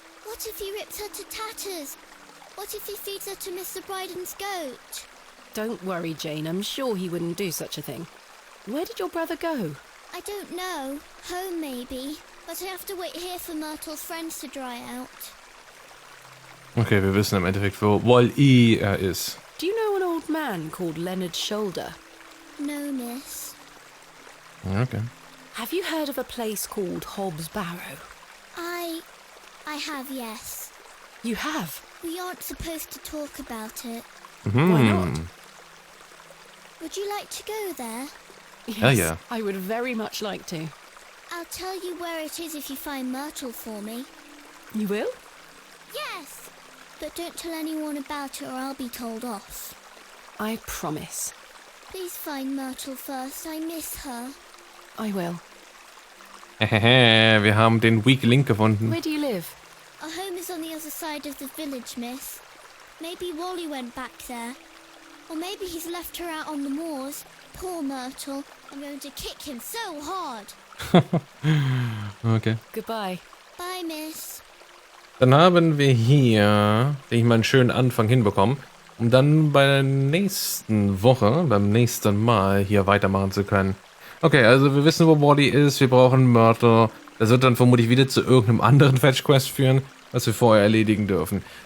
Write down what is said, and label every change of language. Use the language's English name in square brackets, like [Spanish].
[English] What if he rips her to tatters? What if he feeds her to Mr. Bryden's goat? Don't worry, Jane. I'm sure he wouldn't do such a thing. Where did your brother go? I don't know. Home, maybe. But I have to wait here for Myrtle's friends to dry out. [German] Okay, wir wissen im Endeffekt, wo Wall-E ist. [English] Do you know an old man called Leonard Shoulder? No, miss. Okay. Have you heard of a place called Hob's Barrow? I have, yes. You have? We aren't supposed to talk about it. Why not? Would you like to go there? Yes, yeah. I would very much like to. I'll tell you where it is if you find Myrtle for me. You will? Yes! But don't tell anyone about it or I'll be told off. I promise. Please find Myrtle first. I miss her. I will. [German] Wir haben den Weak Link gefunden. [English] Where do you live? Our home is on the other side of the village, miss. Maybe Wally went back there. Or maybe he's left her out on the moors. Poor Myrtle. I'm going to kick him so hard. Okay. Goodbye. Bye, Miss. [German] Dann haben wir hier, denke ich mal, einen schönen Anfang hinbekommen, um dann bei der nächsten Woche, beim nächsten Mal hier weitermachen zu können. Okay, also wir wissen, wo Wally ist, wir brauchen Myrtle. Das wird dann vermutlich wieder zu irgendeinem anderen Fetch-Quest führen, was wir vorher erledigen dürfen.